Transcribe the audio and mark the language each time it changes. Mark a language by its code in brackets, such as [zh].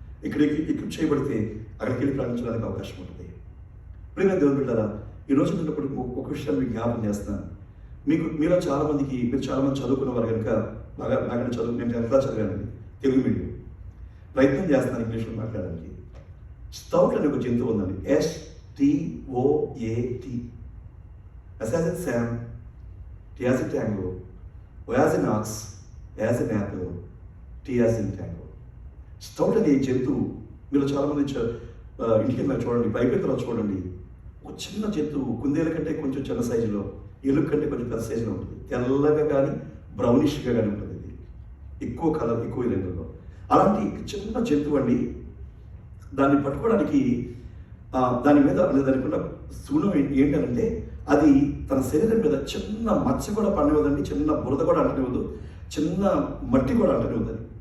[te] ఇక్కడ చేయబడితే అక్కడికి వెళ్ళి ప్రయాణించడానికి అవకాశం ఉంటుంది. ప్రియమైన దేవుని బిడ్డలారా, ఈరోజు నేను ఒక విషయాన్ని మీకు జ్ఞాపకం చేస్తాను. మీలో చాలామందికి, మీరు చాలామంది చదువుకున్నవారు కనుక బాగా నాకంటే నేను ఎంత చదివానండి, తెలుగు మీడియం. ప్రయత్నం చేస్తున్నాను ఇంగ్లీష్లో మాట్లాడడానికి. స్టౌట్ అనే ఒక జంతువు ఉందండి, STOAT. [en] S as in Sam, T as in Tango, O as in Ox, A as in Apple, T as in Tango. [te] Stout అనే జంతువు మీరు చాలామంది ఇంటికి వెళ్ళిన చూడండి, అయిపోయిన తర్వాత చూడండి, ఒక చిన్న జంతువు, కుందేల కంటే కొంచెం చిన్న సైజులో, ఎలుగు కంటే కొంచెం పెద్ద సైజులో ఉంటుంది. తెల్లగా కానీ బ్రౌనిష్గా కానీ ఉంటుంది. ఇది ఎక్కువ కలర్, ఎక్కువ రంగులో. అలాంటి చిన్న జంతువు అండి. దాన్ని పట్టుకోవడానికి దాని మీద దానికి ఉన్న సుగుణం ఏంటంటే, అది తన శరీరం మీద చిన్న మచ్చ కూడా పడనివ్వదండి, చిన్న బురద కూడా అంటనివ్వదు, చిన్న మట్టి కూడా అంటనివ్వదు.